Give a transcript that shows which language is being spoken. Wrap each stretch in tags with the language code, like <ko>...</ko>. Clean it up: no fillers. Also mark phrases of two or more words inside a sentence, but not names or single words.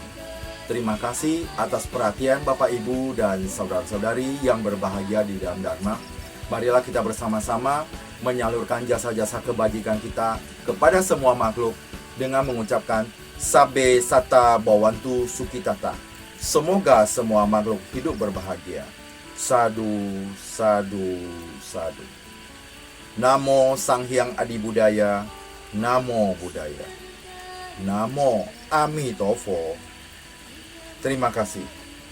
<id>Terima kasih atas perhatian Bapak, Ibu, dan saudara-saudari yang berbahagia di dalam Dharma. Marilah kita bersama-sama menyalurkan jasa-jasa kebajikan kita kepada semua makhluk dengan mengucapkan</id> <pi>Sabbe Satta Bhavantu Sukhitata.</pi> <id>Semoga semua makhluk hidup berbahagia.</id> <pi>Sadu, sadu, sadu. Namo Sang Hyang Adi Budaya. Namo Buddhaya. Namo Amitofo.</pi> <id>Terima kasih.</id>